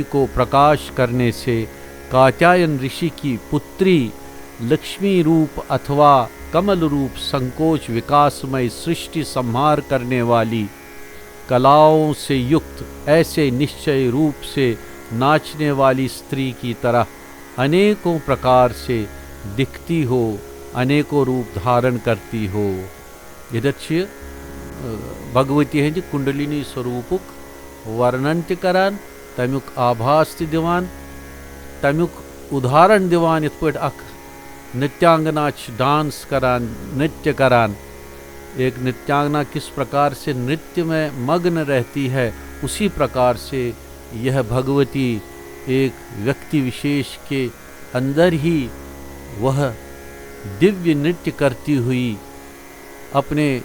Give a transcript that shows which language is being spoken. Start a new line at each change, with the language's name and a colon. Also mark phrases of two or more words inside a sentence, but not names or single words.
Hindi: को प्रकाश करने से कात्यायन ऋषि की पुत्री, लक्ष्मी रूप अथवा कमल रूप संकोच विकासमय सृष्टि संहार करने वाली, कलाओं से युक्त ऐसे निश्चय रूप से नाचने वाली स्त्री की तरह अनेकों प्रकार से दिखती हो, अनेकों रूप धारण करती हो।
Kashmiri: इधर भगवती हंद कुंडलिनी स्वरूपुक वर्णन त करान, तमुक आभास त दिवान, तमुक उदाहरण दिवान। इत पट अख नृत्यांगना डांस करान, नृत्य करान।
Hindi: एक नृत्यांगना किस प्रकार से नृत्य में मग्न रहती है, उसी प्रकार से यह भगवती एक व्यक्ति विशेष के अंदर ही वह दिव्य नृत्य करती हुई अपने